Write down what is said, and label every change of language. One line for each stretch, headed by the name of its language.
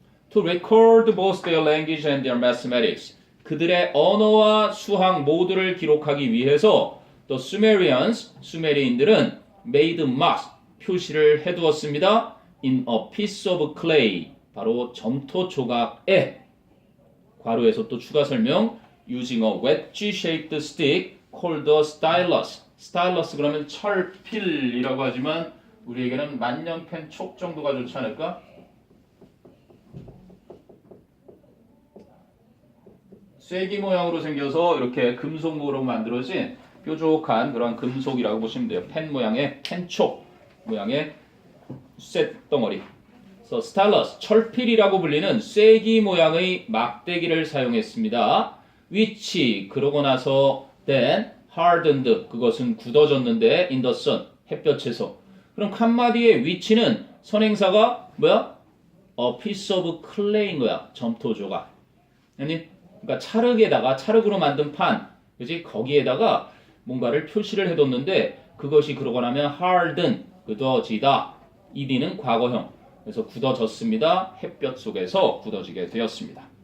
English: To record both their language and their mathematics.
Korean: 그들의 언어와 수학 모두를 기록하기 위해서
English: the Sumerians,
Korean: 수메르인들은
English: made marks,
Korean: 표시를 해두었습니다.
English: in a piece of clay,
Korean: 바로 점토 조각에. 괄호에서 또 추가 설명.
English: using a wedge-shaped stick called a stylus.
Korean: 스타일러스 그러면 철필이라고 하지만 우리에게는 만년펜 촉 정도가 좋지 않을까? 쐐기 모양으로 생겨서 이렇게 금속으로 만들어진 뾰족한 그런 금속이라고 보시면 돼요. 펜 모양의 펜촉 모양의 쇳덩어리. 그래서 스타일러스, 철필이라고 불리는 쐐기 모양의 막대기를 사용했습니다.
English: which,
Korean: 그러고 나서
English: then hardened,
Korean: 그것은 굳어졌는데
English: in the sun,
Korean: 햇볕에서. 그럼 칸마디의 which는 선행사가 뭐야?
English: a piece of clay인 거야.
Korean: 점토 조각. 아니? 그러니까 찰흙으로 만든 판, 그지? 거기에다가 뭔가를 표시를 해뒀는데 그것이 그러고 나면 harden, 굳어지다. ed는 과거형. 그래서 굳어졌습니다. 햇볕 속에서 굳어지게 되었습니다.